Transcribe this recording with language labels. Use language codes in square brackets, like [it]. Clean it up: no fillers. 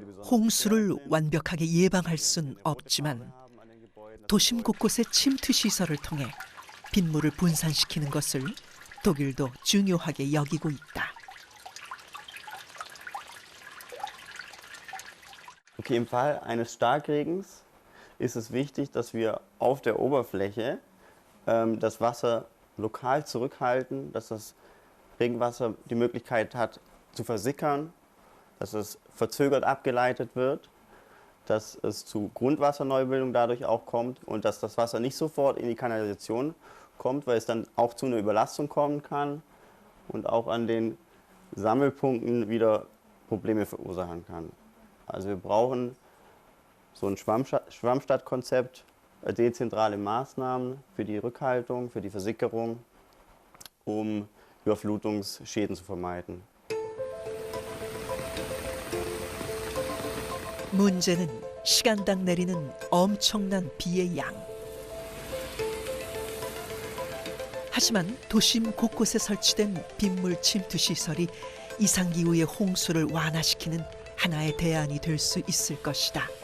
[ko] 홍수를 완벽하게 예방할 순 없지만 도심 곳곳의 침투 시설을 통해 빗물을 분산시키는 것을 독일도 중요하게 여기고 있다. [de] Okay, im Fall eines Starkregens ist es wichtig, dass wir auf der Oberfläche das Wasser lokal zurückhalten, dass das Regenwasser die Möglichkeit hat zu versickern, dass es verzögert abgeleitet wird, dass es zu Grundwasserneubildung dadurch auch kommt und dass das Wasser nicht sofort in die Kanalisation kommt, weil es dann auch zu einer Überlastung kommen kann und auch an den Sammelpunkten wieder Probleme verursachen kann. Also wir brauchen so ein Schwammstadtkonzept, dezentrale Maßnahmen für die Rückhaltung, für die Versickerung, um Überflutungsschäden zu vermeiden. [ko] 문제는 시간당 내리는 엄청난 비의 양. 하지만 도심 곳곳에 설치된 빗물 침투 시설이 이상기후의 홍수를 완화시키는 하나의 대안이 될 수 있을 것이다.